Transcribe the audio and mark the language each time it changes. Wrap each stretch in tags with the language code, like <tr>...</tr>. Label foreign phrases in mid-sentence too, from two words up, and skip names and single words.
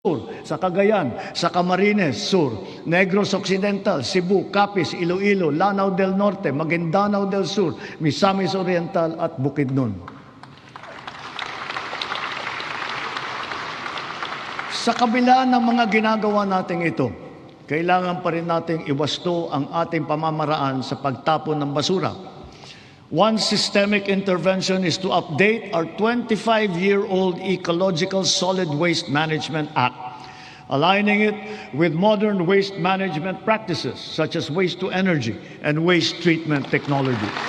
<tl>sa Cagayan, sa Camarines Sur, Negros Occidental, Cebu, Capiz, Iloilo, Lanao del Norte, Maguindanao del Sur, Misamis Oriental at Bukidnon. Sa kabila ng mga ginagawa natin ito, kailangan pa rin nating iwasto ang ating pamamaraan sa pagtapon ng basura.</tl> <en>One systemic intervention is to update our 25-year-old Ecological Solid Waste Management Act, aligning it with modern waste management practices such as waste-to-energy and waste treatment technology.</en>